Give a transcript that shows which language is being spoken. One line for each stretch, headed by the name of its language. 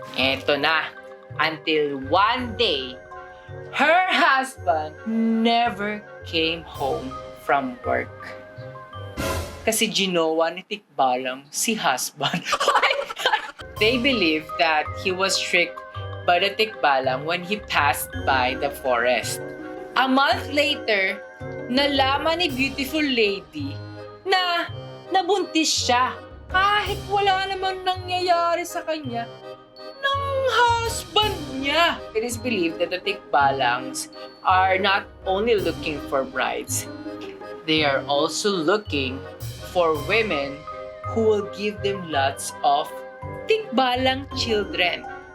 Filipino: Eto na,
English: until one day, her husband never came home from work.
Filipino: Kasi ginawa ni Tikbalang si husband.
English: They believe that he was tricked by the Tikbalang when he passed by the forest. A month later,
Filipino: nalaman ni
English: beautiful lady
Filipino: na nabuntis siya kahit wala namang nangyayari sa kanya ng husband niya.
English: It is believed that the Tikbalangs are not only looking for brides, they are also looking for women who will give them lots of Tikbalang children.